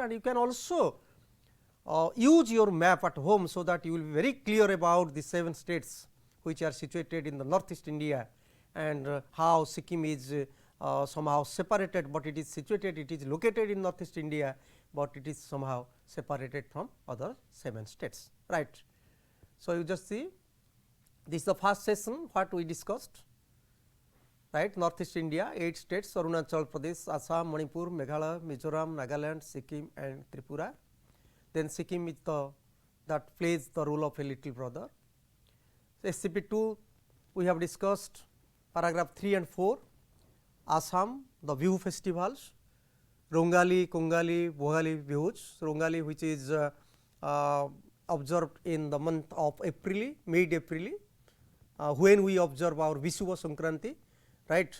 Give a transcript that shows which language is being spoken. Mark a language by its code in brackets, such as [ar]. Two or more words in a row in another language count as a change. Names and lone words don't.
[en] And you can also use your map at home, so that you will be very clear about the 7 states which are situated in the northeast India, and how Sikkim is somehow separated, but it is situated, it is located in northeast India, but it is somehow separated from other 7 states, right. So, you just see this is the first session what we discussed, right. Northeast India 8 states Arunachal Pradesh, Assam, Manipur, Meghalaya, Mizoram, Nagaland, Sikkim and Tripura. Then Sikkim is the that plays the role of a little brother. So, SCP-2 we have discussed paragraph 3 and 4, Assam, the Bihu festivals, Rongali, Kongali, Bhogali Bihus, Rongali which is observed in the month of April, mid-April, when we observe our Vishuva Sankranti, right.